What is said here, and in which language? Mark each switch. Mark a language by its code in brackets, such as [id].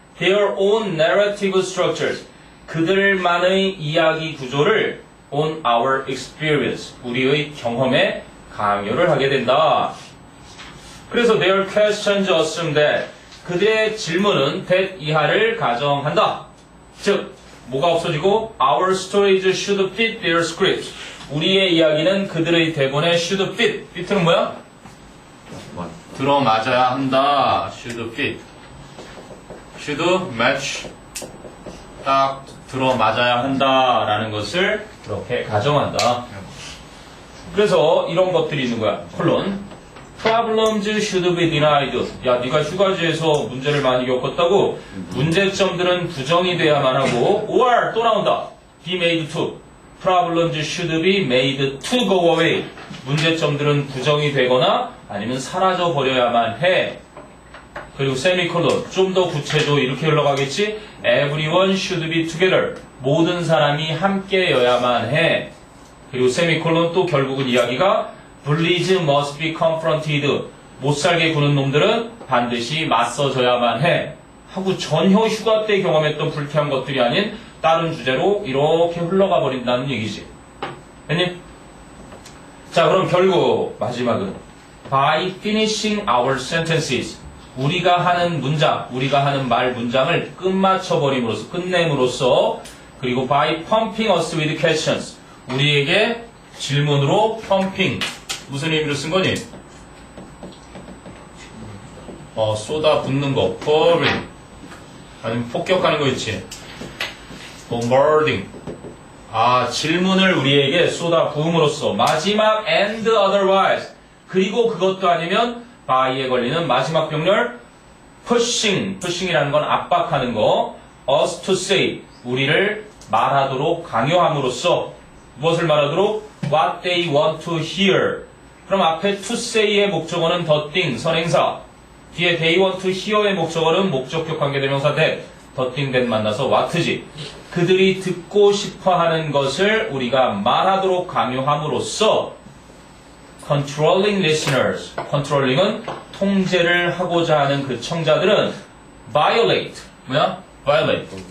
[en] their own narrative structures, [ko] 그들만의 이야기 구조를 [en] on our experience, [ko] 우리의 경험에 강요를 하게 된다. 그래서 [en] their questions assume that, [ko] 그들의 질문은 that 이하를 가정한다. 즉, 뭐가 없어지고 [en] our stories should fit their script. [ko] 우리의 이야기는 그들의 대본에 [en] should fit. [ko] fit는 뭐야? 들어맞아야 한다. [en] should fit. should match. [ko] 딱 들어맞아야 한다라는 것을 이렇게 가정한다. 그래서 이런 것들이 있는 거야. 콜론. [en] Problems should be denied. [ko] 야, 네가 휴가지에서 문제를 많이 겪었다고 문제점들은 부정이 돼야만 하고, or 또 나온다. [en] be made to. Problems should be made to go away. [ko] 문제점들은 부정이 되거나 아니면 사라져 버려야만 해. 그리고 세미콜론. 좀 더 구체적으로 이렇게 흘러가겠지. [en] Everyone should be together. [ko] 모든 사람이 함께여야만 해. 그리고 세미콜론 또 결국은 이야기가 [en] Bullies must be confronted. [ko] 못살게 구는 놈들은 반드시 맞서줘야만 해. 하고 전혀 휴가 때 경험했던 불쾌한 것들이 아닌 다른 주제로 이렇게 흘러가 버린다는 얘기지. 됐니? 자, 그럼 결국 마지막은 [en] By finishing our sentences, [ko] 우리가 하는 문장, 우리가 하는 말 문장을 끝마쳐버림으로써, 끝냄으로써, 그리고 [en] by pumping us with questions, [ko] 우리에게 질문으로 pumping, 무슨 의미로 쓴 거니? 쏟아 붓는 거, pouring. 아니면 폭격하는 거 있지. [en] bombarding. [ko] 아, 질문을 우리에게 쏟아 부음으로써. [en] 마지막 and otherwise. [ko] 그리고 그것도 아니면 by에 걸리는 마지막 병렬 pushing. pushing이라는 건 압박하는 거. [en] us to say. [ko] 우리를 말하도록 강요함으로써. 무엇을 말하도록? [en] what they want to hear. [ko] 그럼 앞에 to say의 목적어는 the thing, 선행사. 뒤에 they want to hear의 목적어는 목적격 관계대명사 that, the thing that 만나서 what지. 그들이 듣고 싶어하는 것을 우리가 말하도록 강요함으로써 [en] controlling listeners, [ko] controlling은 통제를 하고자 하는 그 청자들은 violate, 뭐야? [en] violate.